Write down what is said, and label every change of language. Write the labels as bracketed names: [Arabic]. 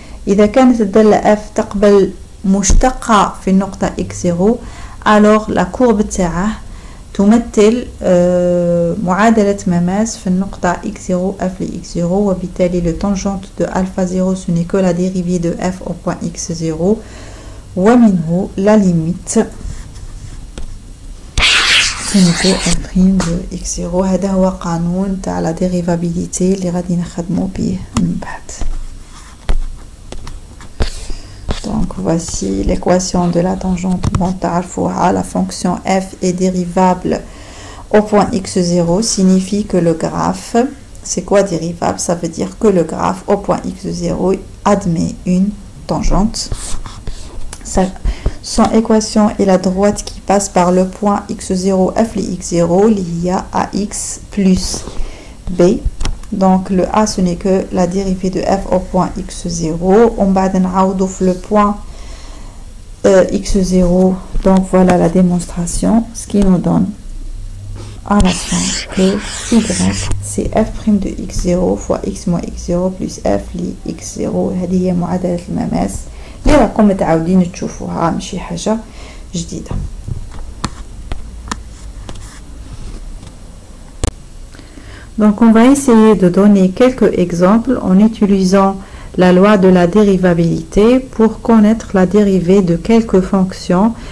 [Arabic] إذا كانت الدالة f تقبل مشتقة في النقطة x0 [French] alors la courbe تاعه [Arabic] تمثل معادلة مماس في النقطة [French] x0 f x0 وبالتالي le tangente de alpha 0 ce n'est que la dérivée de f au point x0 [Arabic] ومنه [French] la limite سنتي f' de x0. [Arabic] هذا هو قانون تاع لا ديريفابيليتي اللي غادي نخدمو بيه من بعد. [French] Donc voici l'équation de la tangente. Bon, la fonction f est dérivable au point x0 signifie que le graphe, c'est quoi dérivable? Ça veut dire que le graphe au point x0 admet une tangente. Son équation est la droite qui passe par le point x0 f x0 lié à x plus b. Donc le a ce n'est que la dérivée de f au point x0. On va le point x0. Donc voilà la démonstration, ce qui nous donne à la fin que y c'est f' de x0 fois x moins x0 plus f li x0. [Arabic] هذه هي معادلة المماس اللي راكم متعودين تشوفوها ماشي حاجة جديدة. [French] Donc on va essayer de donner quelques exemples en utilisant la loi de la dérivabilité pour connaître la dérivée de quelques fonctions.